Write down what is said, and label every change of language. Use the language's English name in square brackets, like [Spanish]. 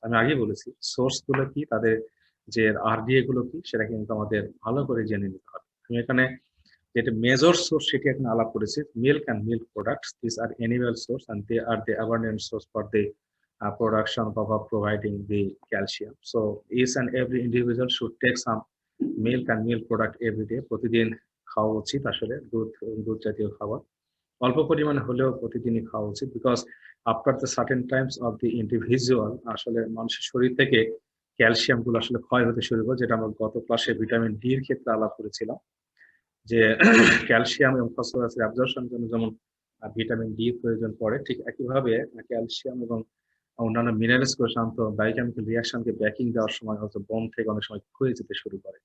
[Bangla] আমি আগে বলেছি সোর্স গুলো কি, তাদের যে আরডিএ গুলো কি, সেটা কিন্তু আমাদের ভালো করে জেনে নিতে হবে। আমি এখানে যেটা মেজর সোর্স সেটি এখানে আলাপ করেছি, [English] Milk and milk products, this are animal source and they are the abundant source for the production of providing the calcium. So each and every individual should take some milk and milk product every day. [Bangla] প্রতিদিন খাওয়া উচিত আসলে দুধ জাতীয় খাবার। অল্প পরিমাণে হলেও প্রতিদিনই খাওয়া উচিত, [English] because after the certain times of the individual [Bangla] আসলে মানুষের শরীর থেকে ক্যালসিয়াম গুলো আসলে ক্ষয় হতে শুরু করে, যেটা আমরা গত ক্লাসে ভিটামিন ডি এর ক্ষেত্রে আলাপ করেছিলাম, যে ক্যালসিয়াম এবং ফসফরাসের অ্যাবজর্পশনের জন্য যেমন ভিটামিন ডি প্রয়োজন পড়ে, ঠিক একইভাবে ক্যালসিয়াম এবং অন্যান্য মিনারেলস গুলো সাধারণত বায়োকেমিক্যাল রিয়াকশনকে ব্যাকিং দেওয়ার সময় হয়তো বন থেকে অনেক সময় ক্ষয়ে যেতে শুরু করে।